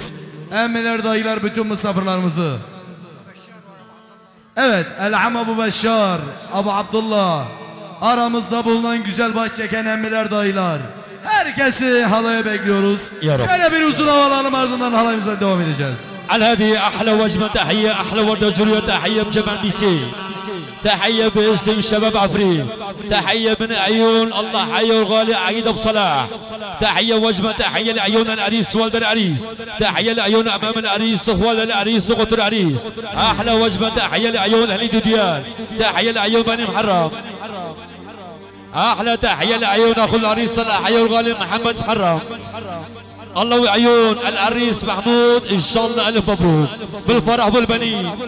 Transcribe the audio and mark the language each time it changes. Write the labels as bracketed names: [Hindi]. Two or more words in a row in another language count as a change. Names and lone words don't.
[Turkish] Emmiler, dayılar, bütün misafirlerimizi. Evet, Elham Abu Beşşar, Abu Abdullah, aramızda bulunan güzel baş çeken emmiler, dayılar. Herkesi halaya bekliyoruz. Şöyle bir uzun hava alalım, ardından halayımıza devam edeceğiz. [Arabic] الهدي أحلى وجبة تحية أحلى وردة جوليا تحية بجمع بيتي تحية باسم شباب عفرين تحية من عيون الله حي الغالي عيد أبو صلاح تحية وجبة تحية لعيون العريس والد العريس تحية لعيون أمام العريس والد العريس وقت العريس أحلى وجبة تحية لعيون أهل دوديان تحية لعيون بني محرم أحلى تحية لعيون أخو العريس الحي الغالي محمد محرم الله وعيون العريس محمود ان شاء الله الف مبروك بالفرح والبنين.